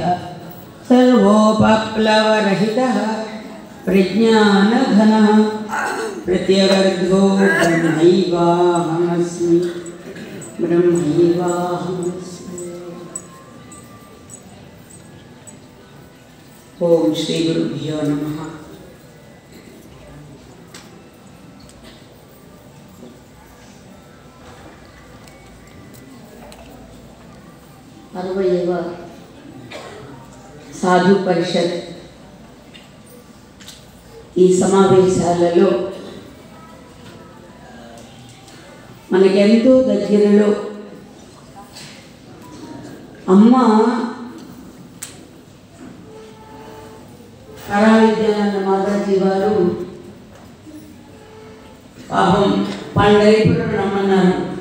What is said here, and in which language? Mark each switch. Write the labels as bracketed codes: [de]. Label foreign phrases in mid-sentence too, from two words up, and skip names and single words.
[sa] सर्वोपप्लवरहितः प्रज्ञानघनः प्रत्यगर्धो ब्रह्मैवाहमस्मि ब्रह्मैवाहमस्मि। ओम श्री गुरुभ्यो नमः। [te] అరవైవ సాధు పరిషత్ ఈ సమావేశాలలో మనకెంతో దగ్గరలో అమ్మ కళావిద్యానంద మాతాజీ వారు పాపం పండరీపురం రమ్మన్నారు.